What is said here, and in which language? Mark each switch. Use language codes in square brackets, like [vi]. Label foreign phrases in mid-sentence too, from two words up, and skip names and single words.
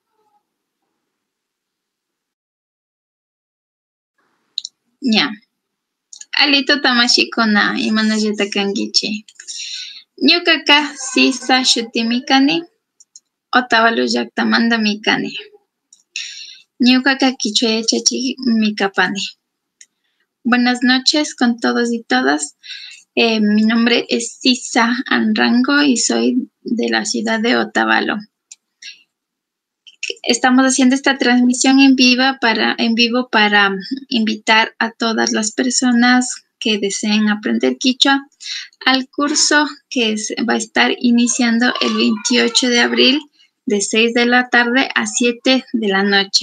[qu] Ya. Alito tamashikuna imanallata kankichi. Ñukaqa Sisa shutimi kani. Otavalo llaqtamantami kani. Ñukaqa Kichwa yachachikmi kapani. [es] Buenas noches con todos y todas. Mi nombre es Sisa Anrango y soy de la ciudad de Otavalo. Estamos haciendo esta transmisión en vivo para invitar a todas las personas que deseen aprender quichua al curso que va a estar iniciando el 28 de abril de 6 de la tarde a 7 de la noche.